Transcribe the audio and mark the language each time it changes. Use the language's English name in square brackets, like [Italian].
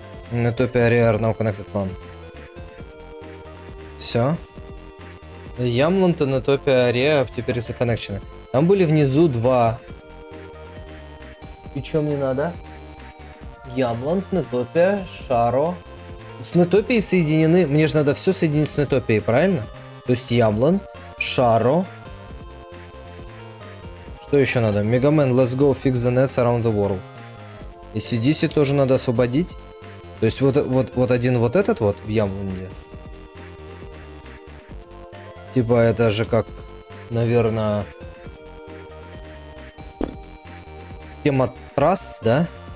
[English] Нетопия Rear now connected LAN. [Russian] Все. Ямланд и Нетопия Rear теперь законнекчены. Там были внизу два. И чё мне надо? Ямланд, Нетопия, Шаро. С Нетопией соединены. Мне же надо все соединить с Нетопией, правильно? То есть Ямланд, Шаро. Что еще надо? [English] Мегамен, let's go fix the nets around the world. [Russian] И CDC тоже надо освободить. То есть вот один вот этот вот в Ямланде. Типа это же как, наверное, тема трасс, да?